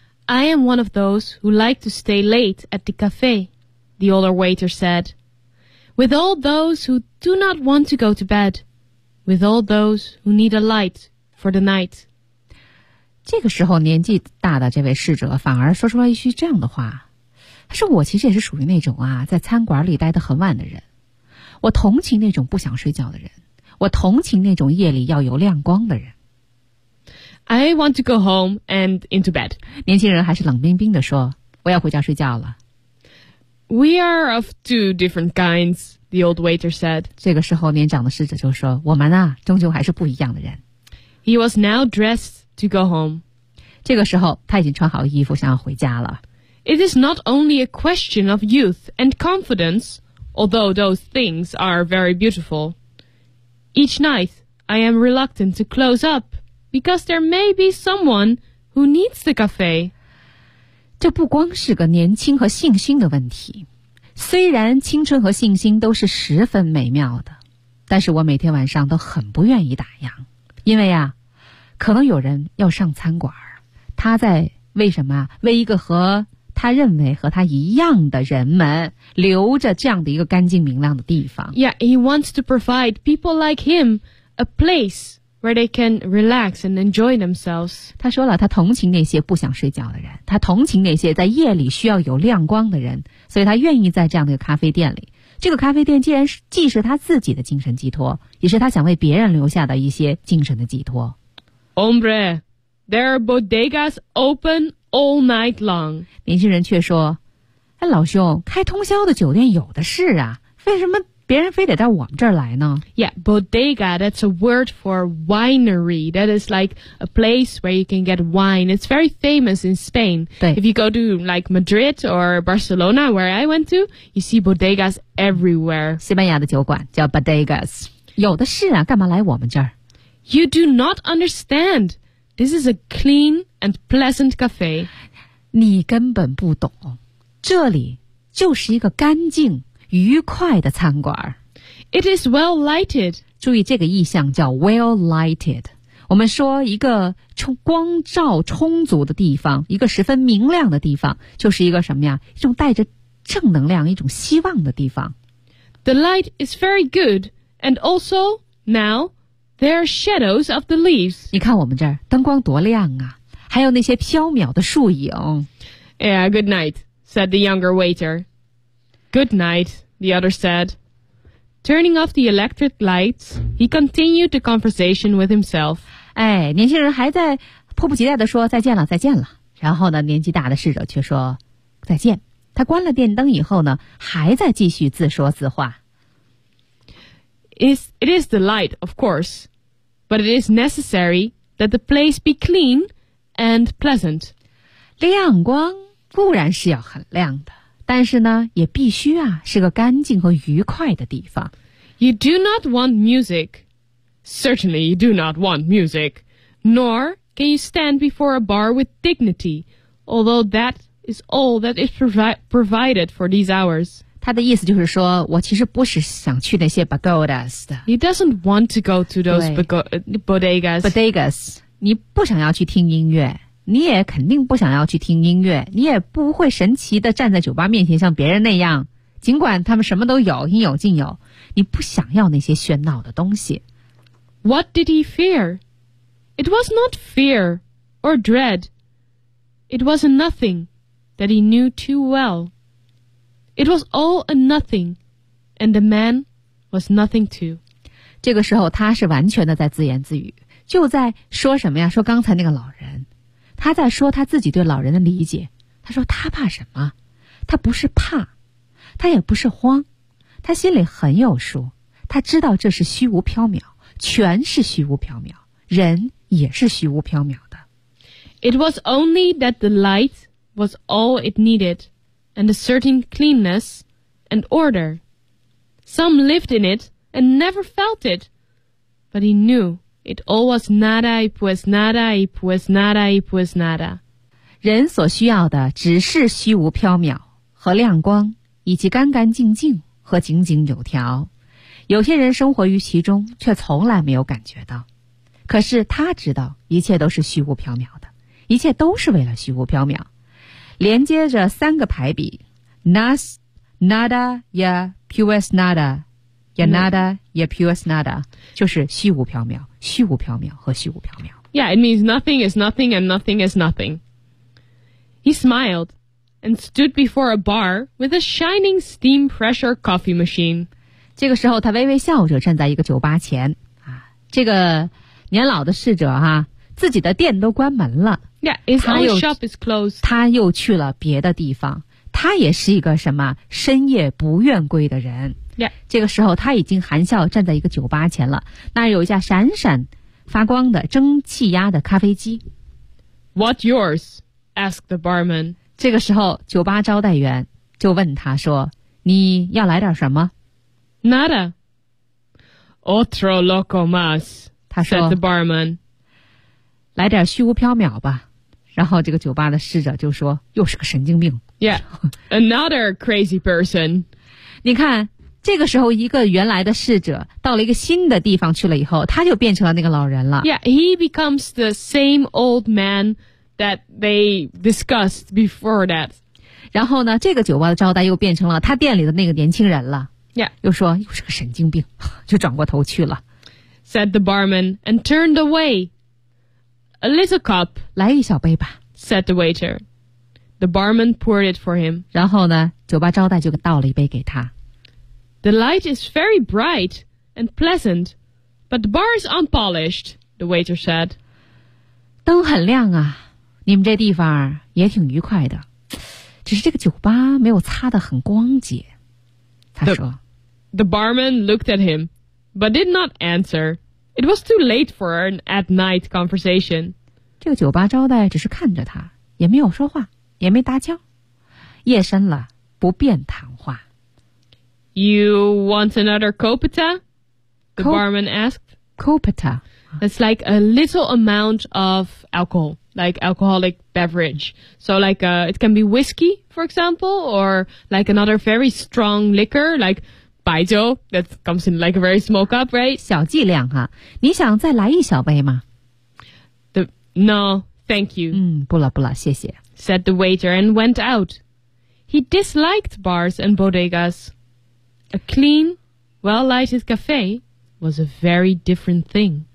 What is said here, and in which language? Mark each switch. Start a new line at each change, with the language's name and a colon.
English: I am one of those who like to stay late at the cafe, the older waiter said. With all those who do not want to go to bed. With all those who need a light for the night.
Chinese: 这个时候年纪大的这位侍者反而说出了一句这样的话。他说我其实也是属于那种啊在餐馆里待得很晚的人。我同情那种不想睡觉的人。我同情那种夜里要有亮光的人。
English: I want to go home and into bed.
Chinese: 年轻人还是冷冰冰地说，我要回家睡觉了。
English: We are of two different kinds, the old waiter said.
Chinese: 这个时候年长的侍者就说，我们啊，终究还是不一样的人。
English: He was now dressed to go home.
Chinese: 这个时候他已经穿好衣服想要回家了。
English: It is not only a question of youth and confidence, although those things are very beautiful. Each night, I am reluctant to close up. Because there may be someone who needs the cafe.
Chinese: 这不光是个年轻和信心的问题。虽然青春和信心都是十分美妙的，但是我每天晚上都很不愿意打烊，因为啊，可能有人要上餐馆，他在为什么啊？为一个和他认为和他一样的人们留着这样的一个干净明亮的地方。
English: Yeah, he wants to provide people like him a place. Where they can relax and enjoy themselves.
Chinese: 他说了，他同情那些不想睡觉的人，他同情那些在夜里需要有亮光的人，所以他愿意在这样的一个咖啡店里。这个咖啡店既然是既是他自己的精神寄托，也是他想为别人留下的一些精神的寄托。
English: Hombre, there are bodegas open all night long.
Chinese: 年轻人却说，哎，老兄，开通宵的酒店有的是啊，为什么别人非得到我们这儿来呢
English: Yeah, bodega, that's a word for winery. That is like a place where you can get wine. It's very famous in Spain. If you go to like Madrid or Barcelona, where I went to, you see bodegas everywhere.
Chinese: 西班牙的酒馆叫 bodegas. 有的是啊，干嘛来我们这儿
English: You do not understand. This is a clean and pleasant cafe.
Chinese: 你根本不懂，这里就是一个干净愉快的餐馆。
English: It is well lighted.
Chinese: 注意这个意象叫
English: well lighted.
Chinese: 我们说一个光照充足的地方，一个十分明亮的地方，就是一个什么呀？一种带着正能量、一种希望的地方。
English: The light is very good, and also now there are shadows of the leaves.
Chinese: 你看我们这儿灯光多亮啊，还有那些飘渺的树影。
English: Yeah, good night, said the younger waiter. Good night, the other said. Turning off the electric lights, he continued the conversation with himself.
Chinese: 哎，年轻人还在迫不及待地说再见了，再见了。然后呢，年纪大的侍者却说再见。他关了电灯以后呢，还在继续自说自话。
English: It is the light, of course, but it is necessary that the place be clean and pleasant.
Chinese: 亮光固然是要很亮的。但是呢，也必须啊，是个干净和愉快的地方。
English: You do not want music. Certainly, you do not want music. Nor can you stand before a bar with dignity, although that is all that is provided for these hours.
Chinese: 他的意思就是说，我其实不是想去那些 pagodas 的。
English: He doesn't want to go to those bodegas.
Chinese: Bodegas, 你不想要去听音乐。你也肯定不想要去听音乐，你也不会神奇地站在酒吧面前像别人那样，尽管他们什么都有，应有尽有，你不想要那些喧闹的东西。
English: What did he fear? It was not fear or dread. It was a nothing that he knew too well. It was all a nothing, and the man was nothing too.
Chinese: 这个时候他是完全的在自言自语，就在说什么呀？说刚才那个老人。他在说他自己对老人的理解，他说他怕什么？他不是怕，他也不是慌，他心里很有数，他知道这是虚无缥缈，全是虚无缥缈，人也是虚无缥缈的。
English: It was only that the light was all it needed, and a certain cleanness and order. Some lived in it and never felt it, but he knew. It all was nada, it was nada, it was nada, it was nada.
Chinese: 人所需要的只是虚无缥缈和亮光，以及干干净净和井井有条。有些人生活于其中，却从来没有感觉到。可是他知道，一切都是虚无缥缈的，一切都是为了虚无缥缈。连接着三个排比 ：
Spanish: nas, nada, ya, pues nada,
Chinese: ya nada, ya pues nada， 就是虚无缥缈。虚无缥缈和虚无缥缈。
English: Yeah, it means nothing is nothing and nothing is nothing. He smiled and stood before a bar with a shining steam pressure coffee machine.
Chinese: 这个时候他微微笑着站在一个酒吧前。啊，这个年老的侍者啊，自己的店都关门了。
English: Yeah, his own shop is closed.
Chinese: 他又去了别的地方。他也是一个什么深夜不愿归的人。
English: Yeah.
Chinese: 这个时候他已经含笑站在一个酒吧前了，那有一架闪闪发光的蒸汽压的咖啡机。
English: What's yours? Asked the barman.
Chinese: 这个时候酒吧招待员就问他说，你要来点什么？
Spanish: Nada. Otro loco más.
Chinese: 他说
English: said the barman.
Chinese: 来点虚无缥缈吧。然后这个酒吧的侍者就说，又是个神经病。
English: Yeah. Another crazy person.
Chinese: 你看这个时候一个原来的侍者到了一个新的地方去了以后，他就变成了那个老人了。
English: Yeah, he becomes the same old man that they discussed before that.
Chinese: 然后呢，这个酒吧的招待又变成了他店里的那个年轻人了。
English: Yeah.
Chinese: 又说，又是个神经病，就转过头去了。
English: Said the barman and turned away. A little cup.
Chinese: 来一小杯吧。
English: Said the waiter. The barman poured it for him.
Chinese: 然后呢，酒吧招待就倒了一杯给他。
English: The light is very bright and pleasant, but the bar is unpolished, the waiter said.
Chinese: 灯很亮啊，你们这地方也挺愉快的，只是这个酒吧没有擦得很光洁，他说。
English: The barman looked at him, but did not answer. It was too late for an at-night conversation.
Chinese: 这个酒吧招待只是看着他，也没有说话，也没搭腔。夜深了，不便谈话。
English: You want another copita? The barman asked.
Spanish: Copita.
English: It's like a little amount of alcohol, like alcoholic beverage. So like, it can be whiskey, for example, or like another very strong liquor, like... 白酒 that comes in like a very small cup, right?
Chinese: 小剂量哈，你想再来一小杯吗
English: No, thank you.
Chinese: 不了不了，谢谢。
English: Said the waiter and went out. He disliked bars and bodegas. A clean, well-lighted cafe was a very different thing.